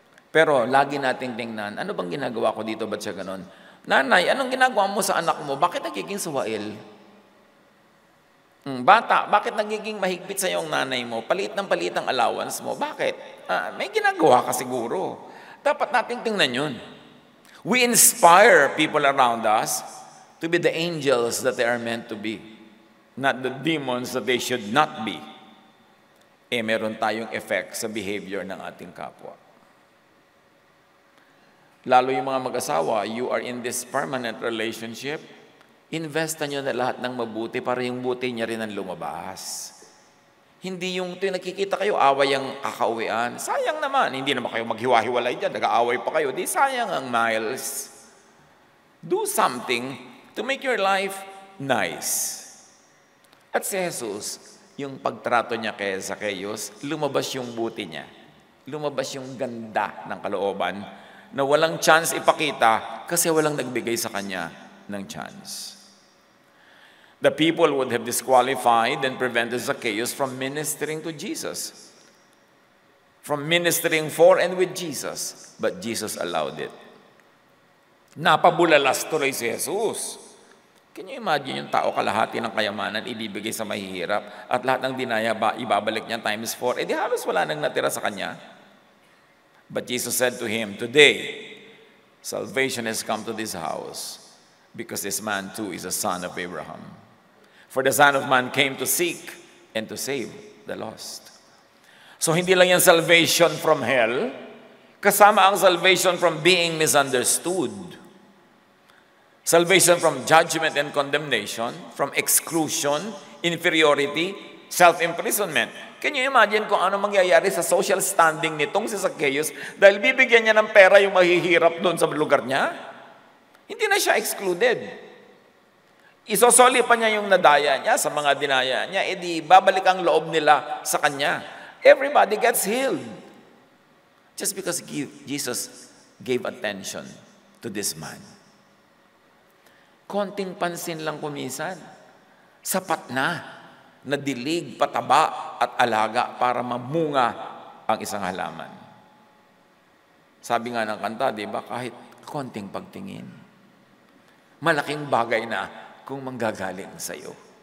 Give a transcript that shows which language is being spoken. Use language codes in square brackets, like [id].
[tl] Pero lagi nating tingnan, ano bang ginagawa ko dito? Ba't siya ganun? Nanay, anong ginagawa mo sa anak mo? Bakit nagiging suwail? Bata, bakit nagiging mahigpit sa yung nanay mo? Palit ng palit ang allowance mo. Bakit? May ginagawa ka siguro. Dapat nating tingnan yun. [en] We inspire people around us to be the angels that they are meant to be, not the demons that they should not be. [tl] Meron tayong effect sa behavior ng ating kapwa. Lalo yung mga mag-asawa, you are in this permanent relationship, investan nyo na lahat ng mabuti para yung buti niya rin ang lumabas. Hindi yung nakikita kayo, away ang kakauwian. Sayang naman, hindi naman kayo maghiwa-hiwalay dyan, nag-aaway pa kayo, di sayang ang miles. [en] Do something to make your life nice. [tl] At si Jesus, yung pagtrato niya kay Zacchaeus, lumabas yung buti niya. Lumabas yung ganda ng kalooban na walang chance ipakita kasi walang nagbigay sa kanya ng chance. [en] The people would have disqualified and prevented Zacchaeus from ministering to Jesus, from ministering for and with Jesus, but Jesus allowed it. [tl] Napabulalas tuloy si Jesus. Can you imagine yung tao kalahati ng kayamanan ibibigay sa mahihirap at lahat ng dinaya ibabalik niya times 4? Di halos wala nang natira sa kanya. [en] But Jesus said to him, today, salvation has come to this house because this man too is a son of Abraham. For the Son of Man came to seek and to save the lost. [tl] So hindi lang yan salvation from hell, kasama ang salvation from being misunderstood. [en] Salvation from judgment and condemnation, from exclusion, inferiority, [tl] self-imprisonment. Can you imagine kung ano mangyayari sa social standing nitong si Zacchaeus dahil bibigyan niya ng pera yung mahihirap doon sa lugar niya? Hindi na siya excluded. Isosoli pa niya yung nadaya niya sa mga dinaya niya, edi babalik ang loob nila sa kanya. [en] Everybody gets healed. Just because Jesus gave attention to this man. [tl] Konting pansin lang kumisan. Sapat na dilig, pataba at alaga para mamunga ang isang halaman. Sabi nga ng kanta, di ba, kahit konting pagtingin, malaking bagay na kung manggagaling sa iyo.